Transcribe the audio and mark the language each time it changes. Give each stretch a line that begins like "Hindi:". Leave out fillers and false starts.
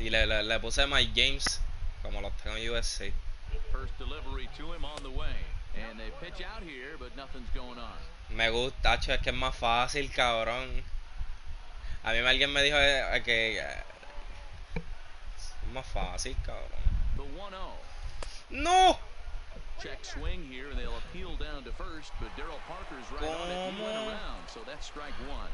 Spanish: Y le puse Mike James, como los tengo en USC.
English: First delivery to him on the way. And they pitch out here, but nothing's going on.
Spanish: Me gusta, es que es más fácil, cabrón. A mí alguien me dijo que es más fácil, cabrón.
English: The 1-0.
Spanish: ¡No!
English: Check swing here, and they'll appeal down to first, but Darryl Parker's right on it. He went around, so that's strike one.